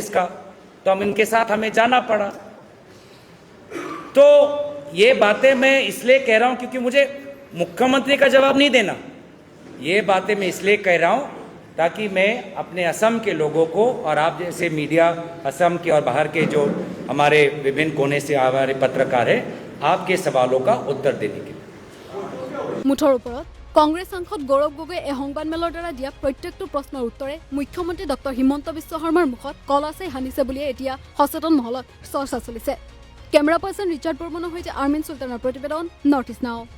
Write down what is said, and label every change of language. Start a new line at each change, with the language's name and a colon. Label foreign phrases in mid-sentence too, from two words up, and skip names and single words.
Hindi: का तो हम इनके साथ हमें जाना पड़ा तो ये बातें मैं इसलिए कह रहा हूँ क्योंकि मुझे मुख्यमंत्री का जवाब नहीं देना ये बातें मैं इसलिए कह रहा हूँ ताकि मैं अपने असम के लोगों को और आप जैसे मीडिया असम के और बाहर के जो हमारे विभिन्न कोने से हमारे पत्रकार हैं आपके सवालों का उत्तर देने के लिए
Assamese: মুঠৰ ওপৰত কংগ্ৰেছ সাংসদ গৌৰৱ গগৈ এই সংবাদমেলৰ দ্বাৰা দিয়া প্ৰত্যেকটো প্ৰশ্নৰ উত্তৰে মুখ্যমন্ত্ৰী ডক্টৰ হিমন্ত বিশ্ব শৰ্মাৰ মুখত কলাচে হানিছে বুলিয়ে এতিয়া সচেতন মহলত চৰ্চা চলিছে
English: camera person
Assamese: ৰিচাৰ্ড বৰ্মনৰ সৈতে আৰ্মিন চুলতানৰ প্ৰতিবেদন নৰ্থ ইষ্ট নাও।